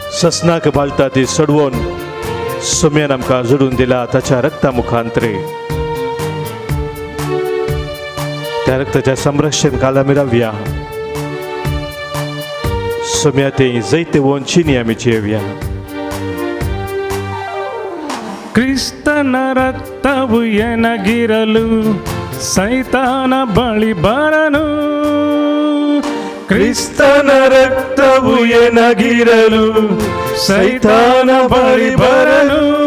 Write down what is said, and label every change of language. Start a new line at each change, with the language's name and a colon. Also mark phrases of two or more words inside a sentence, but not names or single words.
Konkani: ससनाक बाळटा ती सोडवून सोम्यान आमकां जोडून दिला ताच्या रक्ता मुखांतरे. त्या रक्ताच्या संरक्षण काला आमी रावया. सोम्या ते जैते वंचिनी आमी जेवया.
Kannada: ಕ್ರಿಸ್ತನ ರಕ್ತವು ಎನಗಿರಲು ಸೈತಾನ ಬಳಿ ಬರನು. ಕ್ರಿಸ್ತನ ರಕ್ತವು ಎನಗಿರಲು ಸೈತಾನ ಬಳಿ ಬರನು.